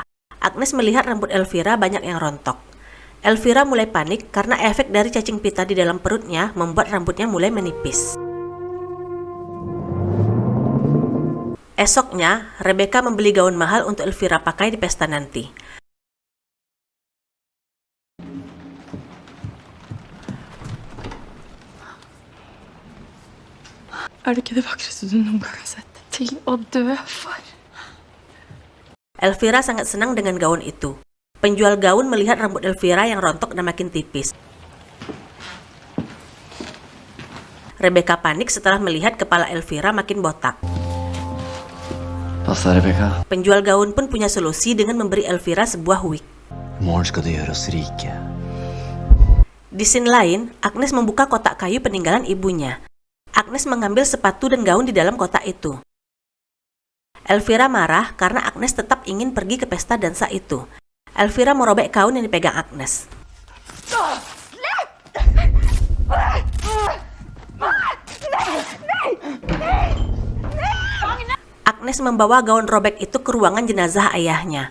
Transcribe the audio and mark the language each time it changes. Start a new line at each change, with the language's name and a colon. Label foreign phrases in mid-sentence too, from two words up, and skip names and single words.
Indonesian: Agnes melihat rambut Elvira banyak yang rontok. Elvira mulai panik karena efek dari cacing pita di dalam perutnya membuat rambutnya mulai menipis. Esoknya, Rebecca membeli gaun mahal untuk Elvira pakai di pesta nanti.
Norwegian: Er det ikke det vakreste du noen gang har sett? Til å dø for.
Indonesian: Elvira sangat senang dengan gaun itu. Penjual gaun melihat rambut Elvira yang rontok dan makin tipis. Rebecca panik setelah melihat kepala Elvira makin botak.
Norwegian: Passa, Rebecca.
Indonesian: Penjual gaun pun punya solusi dengan memberi Elvira sebuah wig.
Norwegian: I morgen skal du gjøre oss rike.
Indonesian: Di scene lain, Agnes membuka kotak kayu peninggalan ibunya. Agnes mengambil sepatu dan gaun di dalam kotak itu. Elvira marah karena Agnes tetap ingin pergi ke pesta dansa itu. Elvira merobek gaun yang dipegang Agnes. Agnes membawa gaun robek itu ke ruangan jenazah ayahnya.